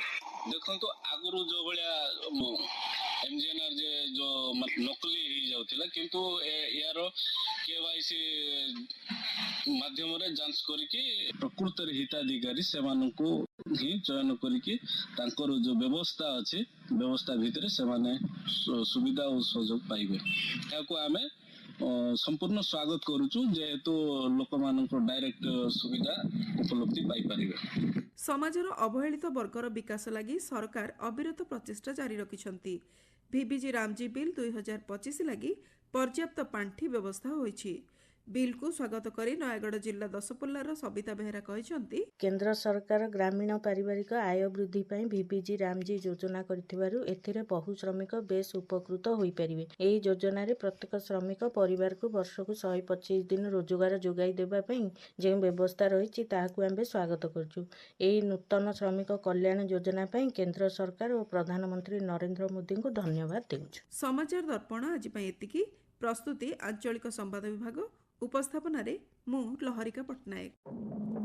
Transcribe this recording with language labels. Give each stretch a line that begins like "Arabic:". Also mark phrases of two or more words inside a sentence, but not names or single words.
Odia: ଦେଖନ୍ତୁ ଆଗରୁ ଯୋ ଭଳିଆ ଏମଜିଏନଆରଜେ ଯୋ ନକଲି ହିଁ ଯାଉଥିଲା କିନ୍ତୁ ଯାର କେୱାଇସି ମାଧ୍ୟମ ରେ ଯାଞ୍ଚ କରିକି ପ୍ରକୃତ ରେ ହିତାଧିକାରୀ ସେମାନଙ୍କୁ ହିଁ ଚୟନ କରିକି ତାଙ୍କର ଯୋ ବ୍ୟବସ୍ଥା ଅଛି ବ୍ୟବସ୍ଥା ଭିତରେ ସେମାନେ ସୁବିଧା ଔର ସହଯୋଗ ପାଇବେ। ତାକୁ ଆମେ ସମ୍ପୂର୍ଣ୍ଣ ସ୍ୱାଗତ କରୁଛୁ ଯେହେତୁ ଲୋକ ମାନଙ୍କର ଡାଇରେକ୍ଟ ସୁବିଧା ଉପଲବ୍ଧି ପାଇ ପାରିବେ। ସମାଜର ଅବହେଳିତ ବର୍ଗର ବିକାଶ ଲାଗି ସରକାର ଅବିରତ ପ୍ରଚେଷ୍ଟା ଜାରି ରଖିଛନ୍ତି। ଭିବିଜି ରାମଜି ବିଲ 2025 ଲାଗି ପର୍ଯ୍ୟାପ୍ତ ପାଣ୍ଠି ବ୍ୟବସ୍ଥା ହୋଇଛି। ବିଲ କୁ ସ୍ୱାଗତ କରି ନୟାଗଡ଼ ଜିଲ୍ଲା ଦଶପଲ୍ଲାର ସବିତା ବେହେରା କହୁଛନ୍ତି କେନ୍ଦ୍ର ସରକାର ଗ୍ରାମୀଣ ପାରିବାରିକ ଆୟ ବୃଦ୍ଧି ପାଇଁ ଭିବିଜି ରାମଜି ଯୋଜନା କରିଥିବାରୁ ଏଥିରେ ବହୁ ଶ୍ରମିକ ବେଶ ଉପକୃତ ହୋଇପାରିବେ। ଏହି ଯୋଜନାରେ ପ୍ରତ୍ୟେକ ଶ୍ରମିକ ପରିବାରକୁ ବର୍ଷକୁ 125 ଦିନ ରୋଜଗାର ଯୋଗାଇ ଦେବା ପାଇଁ ଯେଉଁ ବ୍ୟବସ୍ଥା ରହିଛି ତାହାକୁ ଆମେ ସ୍ୱାଗତ କରୁଛୁ। ଏହି ନୂତନ ଶ୍ରମିକ କଲ୍ୟାଣ ଯୋଜନା ପାଇଁ କେନ୍ଦ୍ର ସରକାର ଓ ପ୍ରଧାନମନ୍ତ୍ରୀ ନରେନ୍ଦ୍ର ମୋଦିଙ୍କୁ ଧନ୍ୟବାଦ ଦେଉଛୁ। ସମାଚାର ଦର୍ପଣ ଆଜି ପାଇଁ ଏତିକି। ପ୍ରସ୍ତୁତି ଆଞ୍ଚଳିକ ସମ୍ବାଦ ବିଭାଗ ଉପସ୍ଥାପନ ମୁଁ ଲହରିକା ପଟ୍ଟନାୟକ।